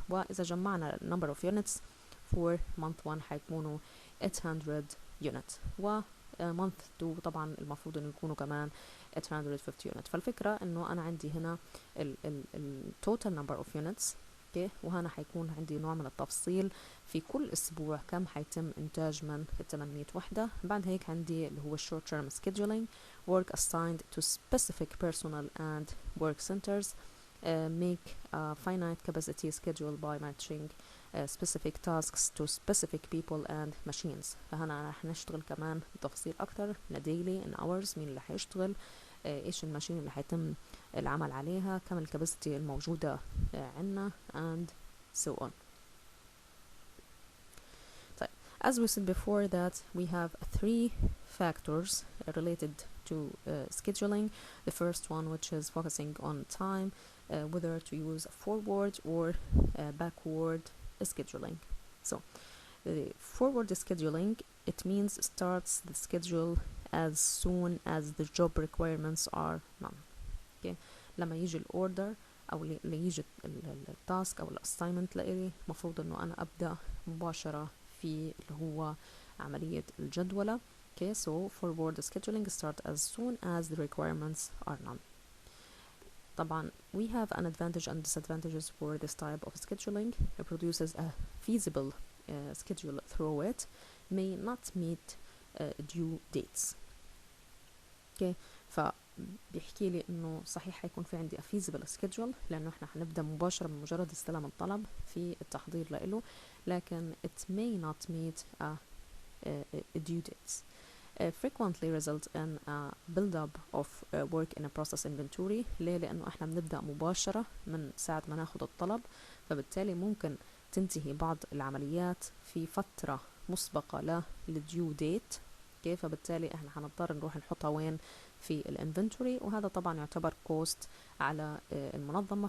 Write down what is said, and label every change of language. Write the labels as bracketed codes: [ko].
[ar] وإذا جمعنا [en] number of units for month 1 [ar] حيكونوا 800 يونت، و month 2 طبعا المفروض انه يكونوا كمان 850 unit. فالفكرة انه انا عندي هنا ال [en] total number of units. [ar] اوكي، وهنا حيكون عندي نوع من التفصيل في كل اسبوع كم حيتم انتاج من 800 وحدة. بعد هيك عندي اللي هو [en] short term scheduling work assigned to specific personnel and work centers. Make a finite capacity schedule by matching specific tasks to specific people and machines. [ar] فهنا رح نشتغل كمان بتفاصيل أكتر [en] daily in hours، [ar] مين اللي حيشتغل، إيش الماشين اللي حيتم العمل عليها، كم الكاباسيتي الموجودة عنا [en] and so on. طيب, as we said before that we have 3 factors related to scheduling. The first one, which is focusing on time, whether to use a forward or backward scheduling. So the forward scheduling, it means starts the schedule as soon as the job requirements are none. Okay. [ar] لما يجي الاوردر او اللي يجي التاسك او الاساينمنت لإلي، مفروض انه انا ابدا مباشرة في اللي هو عملية الجدولة. [en] Okay, so forward scheduling start as soon as the requirements are none. طبعا we have an advantage and disadvantages for this type of scheduling. It produces a feasible schedule through it may not meet due dates. okay. [ar] فبيحكي لي انه صحيح حيكون في عندي [en] a feasible schedule [ar] لانه احنا حنبدا مباشرة من مجرد استلام الطلب في التحضير له، لكن [en] it may not meet a due dates. Frequently result in a build-up of work in a process inventory. [ar] ليه؟ لأنه إحنا بنبدأ مباشرة من ساعة ما ناخد الطلب، فبالتالي ممكن تنتهي بعض العمليات في فترة مسبقة للديو ديت. كيف؟ فبالتالي إحنا هنضطر نروح نحطها وين؟ في الانفنتوري، وهذا طبعا يعتبر كوست على المنظمة.